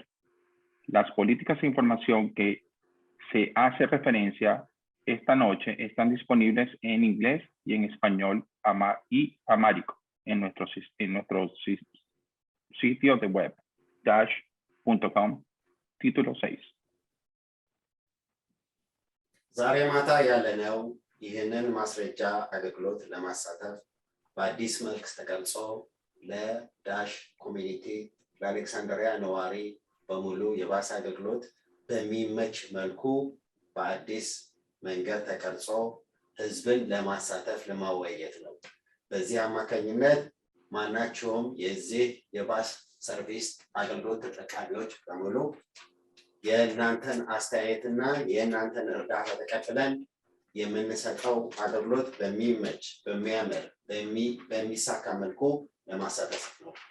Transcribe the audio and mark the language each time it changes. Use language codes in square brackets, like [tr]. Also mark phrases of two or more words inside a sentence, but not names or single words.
[es] Las políticas e información que se hace referencia esta noche están disponibles en inglés y en español y amárico en nuestro sitio de web, dash.com. título 6. [am] ዛሬ ማታ ያለነው ይህንን ማስረጃ አገልግሎት ለማሳተፍ በአዲስ መልክ ተገልጾ ለዳሽ ኮሚኒቲ ለአሌክሳንድሪያ ነዋሪ በሙሉ የባስ አገልግሎት በሚመች መልኩ በአዲስ መንገድ ተቀርጾ ህዝብን ለማሳተፍ ለማወያየት ነው። በዚህ አማካኝነት ማናቸውም የዚህ የባስ ሰርቪስ አገልግሎት ተጠቃሚዎች በሙሉ የእናንተን አስተያየትና የእናንተን እርዳታ ተቀብለን የምንሰጠው አገልግሎት በሚመች በሚያምር በሚሳካ መልኩ ለማሳተፍ ነው።